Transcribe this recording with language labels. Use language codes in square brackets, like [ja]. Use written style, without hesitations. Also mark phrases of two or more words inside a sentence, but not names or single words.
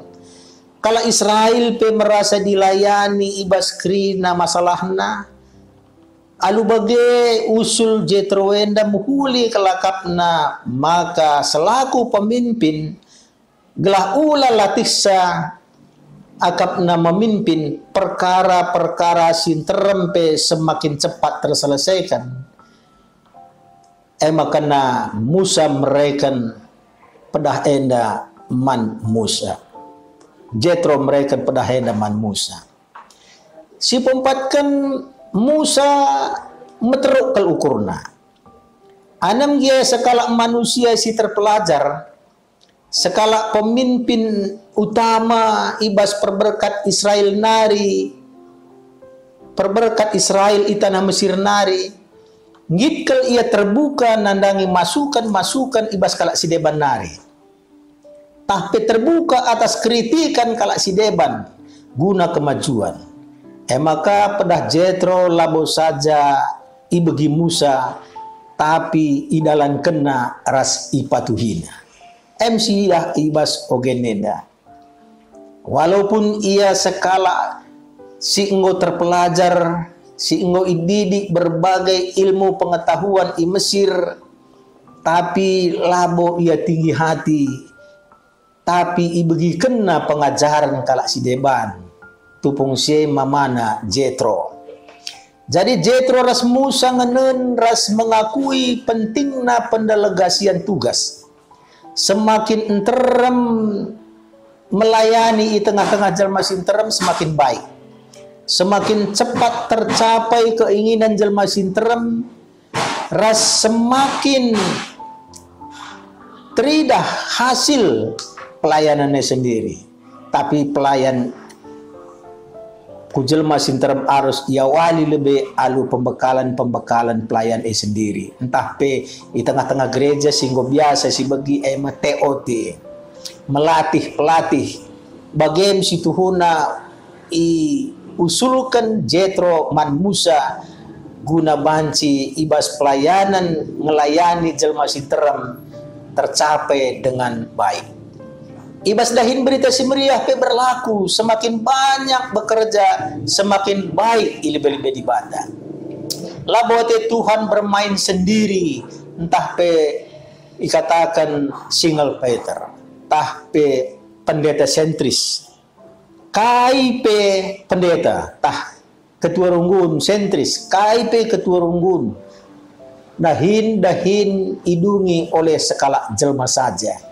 [btx] Kala Israel pe merasa dilayani ibas krina masalahna. Alu bage usul Jetro enda muhuli kelakapna, maka selaku pemimpin gelah ula latihsa akapna memimpin perkara-perkara sin terempe [id] semakin cepat terselesaikan. [btx] Makana Musa merekan pedah enda man Musa. Jetro merekan pedah enda man Musa. Si pempatkan Musa meteruk kal ukurna. Anam dia sekala manusia si terpelajar, sekala pemimpin utama ibas perberkat Israel nari perberkat Israel i tanah Mesir nari, ngitkel ia terbuka nandangi masukan-masukan ibas kalak si deban nari. [id] Tapi terbuka atas kritikan [btx] kalak si deban [id] guna kemajuan. [btx] Maka pedah Jetro labo saja ibegi Musa, tapi idalan kena ras ipatuhina. MC ya ibas ogenenda. Walaupun ia sekala si enggo terpelajar, si enggo ididik [id] berbagai ilmu pengetahuan di Mesir, [btx] tapi labo ia tinggi hati, tapi ibegi kena pengajaran kalak si deban, tupung si mamana Jetro. Jadi Jetro ras Musa ngenen ras mengakui pentingna pendelegasian tugas. [id] Semakin enterem melayani di tengah-tengah [btx] jelma sinterem [id] semakin baik. Semakin cepat tercapai keinginan [btx] jelma sinterem, ras [id] semakin teridah hasil pelayanannya sendiri. [btx] Tapi pelayan kujelma sinterem harus ia wali lebih alu pembekalan pelayan sendiri. Entah pe di tengah-tengah gereja singgo biasa si bagi TOT. Melatih pelatih bagian situhuna usulkan Jetro man Musa guna banci ibas pelayanan melayani jelma sinterem [id] tercapai dengan baik. [btx] Ibas dahin berita si meriah pe berlaku, [id] semakin banyak bekerja semakin baik [btx] ilebe-lebe di bata. Labote [id] Tuhan bermain sendiri, [btx] entah pe ikatakan single Peter, entah pe pendeta sentris, KIP pendeta, tah ketua runggun sentris, KIP ketua runggun, dahin idungi oleh sekala jelma saja.